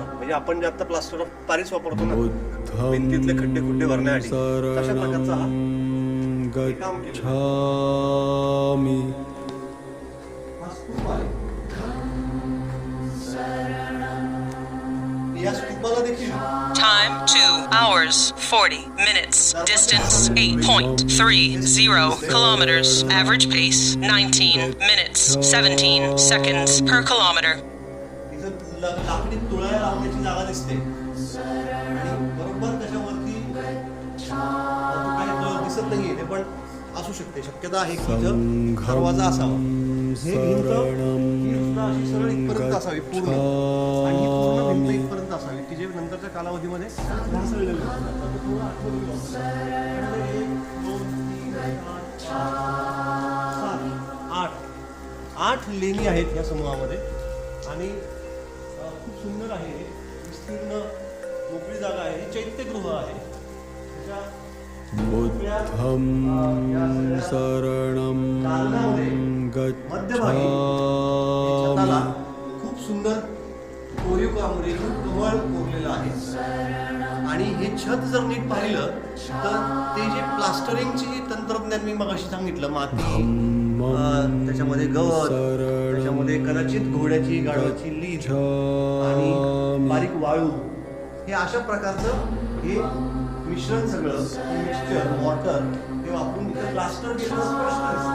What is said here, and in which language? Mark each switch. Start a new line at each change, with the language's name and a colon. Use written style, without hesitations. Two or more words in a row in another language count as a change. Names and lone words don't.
Marathi: म्हणजे आपण जे आता
English: plaster of Paris
Marathi: वापरतो ना भिंतीतले खड्डे खुड्डे भरण्यासाठी, तशा प्रकारचा हा काम केलं. हा स्तूप आहे. या स्तूपाला देखील
English: Time 2 hours 40 minutes. Distance 8.30 kilometers. Average pace 19 minutes 17 seconds per kilometer.
Marathi: इथं लाकडी तुळया लावण्याची जागा दिसते आणि बरोबर त्याच्यावरती काही दिसत नाहीये ते, पण असू शकते, शक्यता आहे की इथं दरवाजा असावा. हे भिंत अशी सरळ इथपर्यंत असावी पूर्ण, आणि ही पूर्ण भिंत इथपर्यंत असावी की जे नंतरच्या कालावधीमध्ये ढासळलेले होते. आठ लेणी आहेत या समूहामध्ये आणि खूप सुंदर आहे. विस्तीर्ण मोकळी जागा आहे. हे चैत्यगृह आहे. त्याच्या
Pali: बुद्धं शरणं
Marathi: मध्यभागी छताला खूप सुंदर कोरीव काम रेखून कमळ कोरलेलं आहे. आणि हे छत जर नीट पाहिलं तर ते जे प्लास्टरिंगची तंत्रज्ञान मी मगाशी सांगितलं, माती, त्याच्यामध्ये गवत, त्याच्यामध्ये कदाचित घोड्याची गाढवाची लीद आणि बारीक वाळू, हे अशा प्रकारचं हे मिश्रण सगळं
English: mixture mortar
Marathi: हे वापरून इथं प्लास्टर केलं स्पष्ट दिसतं.